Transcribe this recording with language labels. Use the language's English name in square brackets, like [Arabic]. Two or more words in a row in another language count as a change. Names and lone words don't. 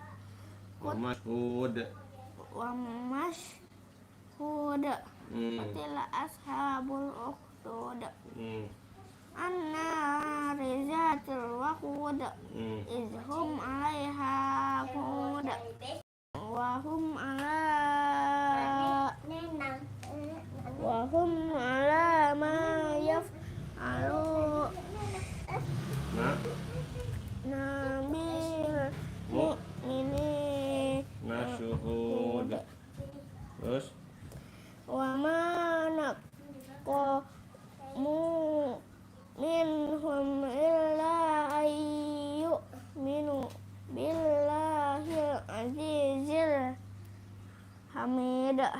[Arabic] قتل أصحاب الأخدود النار ذات الوقود إذ هم عليها قعود وهم على ما يفعلون بالمؤمنين Nasyuhud. Terus وما نقموا منهم إلا أن يؤمنوا بالله العزيز الحميد